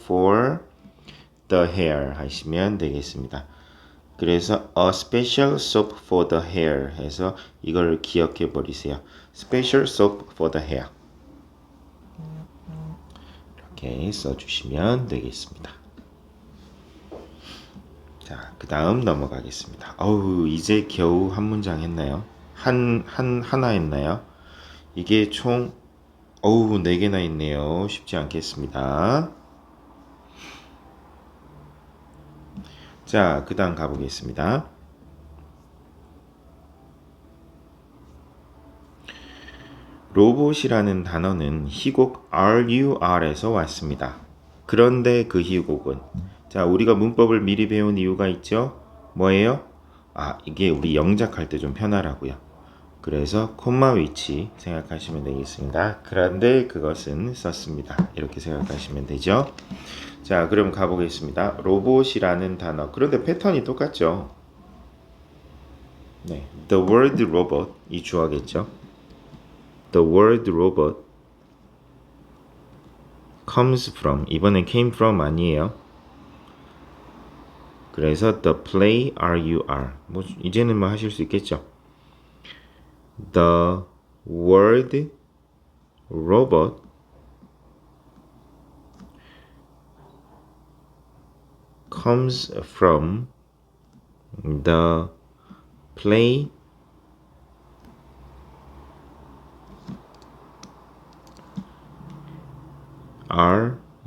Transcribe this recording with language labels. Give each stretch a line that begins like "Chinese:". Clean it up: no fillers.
English: for the hair
Korean: 하시면 되겠습니다. 그래서
English: a special soap for the hair
Korean: 해서 이걸 기억해 버리세요.
English: special soap for the hair
Korean: 이렇게 써주시면 되겠습니다. 자, 그 다음 넘어가겠습니다. 어우, 이제 겨우 한 문장 했나요? 하나 했나요? 이게 총, 어우, 4개나 있네요. 쉽지 않겠습니다. 자, 그 다음 가보겠습니다. 로봇이라는 단어는 희곡 RUR에서 왔습니다. 그런데 그 희곡은 자, 우리가 문법을 미리 배운 이유가 있죠? 뭐예요? 아, 이게 우리 영작할 때 좀 편하라고요. 그래서 콤마 위치 생각하시면 되겠습니다. 그런데 그것은 썼습니다. 이렇게 생각하시면 되죠. 자, 그럼 가보겠습니다. 로봇이라는 단어. 그런데 패턴이 똑같죠? 네,
English: the word robot
Korean: 이 주어겠죠?
English: The word robot comes from
Korean: 이번엔
English: came from
Korean: 아니에요. 그래서
English: the play RUR
Korean: 뭐 이제는 뭐 하실 수 있겠죠.
English: The word robot comes from the play RUR.